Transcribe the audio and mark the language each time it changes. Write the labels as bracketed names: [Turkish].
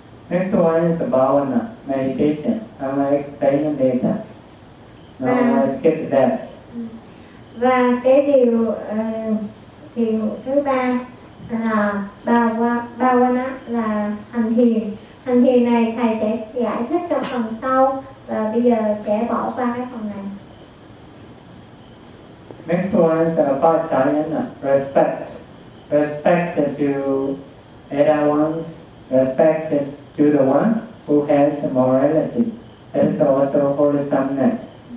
[English] Next one is about meditation. I'm going to explain later. No, I'll skip that. [Vietnamese] Và cái điều thiền thứ ba là bhavana, là hành thiền. Hành thiền này thầy sẽ giải thích trong phần sau và bây giờ sẽ bỏ qua cái phần này. [English] Next one is upacharyana, respect. Respect to elder ones, respect to the one who has morality. That's also wholesomeness.